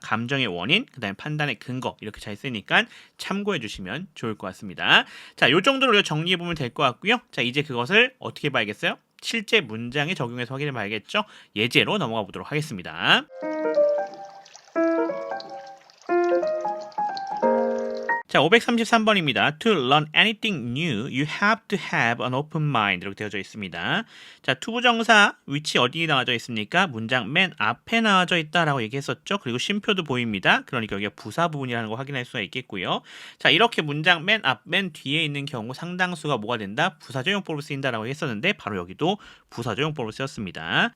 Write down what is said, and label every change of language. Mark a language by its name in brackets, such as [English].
[Korean] 감정의 원인, 그 다음에 판단의 근거, 이렇게 잘 쓰니까 참고해 주시면 좋을 것 같습니다. 자, 요 정도로 우리가 정리해 보면 될 것 같고요. 자, 이제 그것을 어떻게 봐야겠어요? 실제 문장에 적용해서 확인해 봐야겠죠? 예제로 넘어가 보도록 하겠습니다. 자, 자, 533번입니다. [English] To learn anything new, you have to have an open mind. [Korean] 이렇게 되어져 있습니다. 자, 투부정사 위치 어디 나와져 있습니까? 문장 맨 앞에 나와져 있다라고 얘기했었죠. 그리고 쉼표도 보입니다. 그러니까 여기가 부사 부분이라는 거 확인할 수가 있겠고요. 자, 이렇게 문장 맨 앞, 맨 뒤에 있는 경우 상당수가 뭐가 된다? 부사조용법으로 쓰인다라고 했었는데 바로 여기도 부사조용법으로 쓰였습니다.